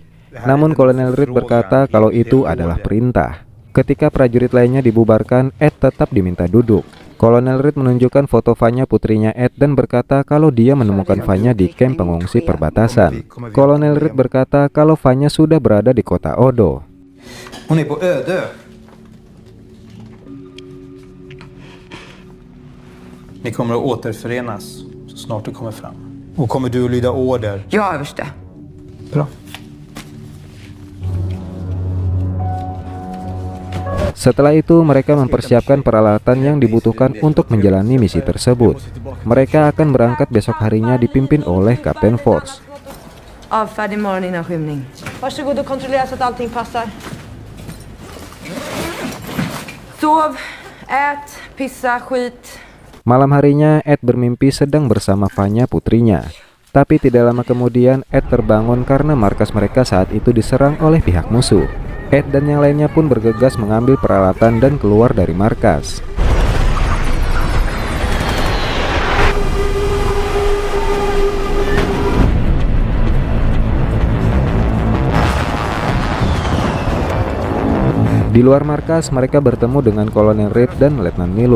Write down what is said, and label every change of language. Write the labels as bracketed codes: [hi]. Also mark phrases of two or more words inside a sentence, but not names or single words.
[id] Namun Kolonel Reed berkata kalau itu adalah perintah. Ketika prajurit lainnya dibubarkan, Ed tetap diminta duduk. Kolonel Reed menunjukkan foto Vanya putrinya Ed dan berkata kalau dia menemukan Vanya di kamp pengungsi perbatasan. Kolonel Reed berkata kalau Vanya sudah berada di kota Odo. [sv] Hon är på Ödö. Ni kommer att återförenas så snart du kommer fram. Och kommer du att lyda order? Ja, överste. Bra. [id] Setelah itu mereka mempersiapkan peralatan yang dibutuhkan untuk menjalani misi tersebut. Mereka akan berangkat besok harinya dipimpin oleh Kapten Force. [sv] Avfärdig imorgon innan skymning. Varsågod och kontrollera så att allting passar. Sov, ät, pissa, skit. [id] Malam harinya Ed bermimpi sedang bersama Vanya putrinya. Tapi tidak lama kemudian Ed terbangun karena markas mereka saat itu diserang oleh pihak musuh. Ed dan yang lainnya pun bergegas mengambil peralatan dan keluar dari markas. Di luar markas, mereka bertemu dengan Kolonel Reed dan Letnan Milun.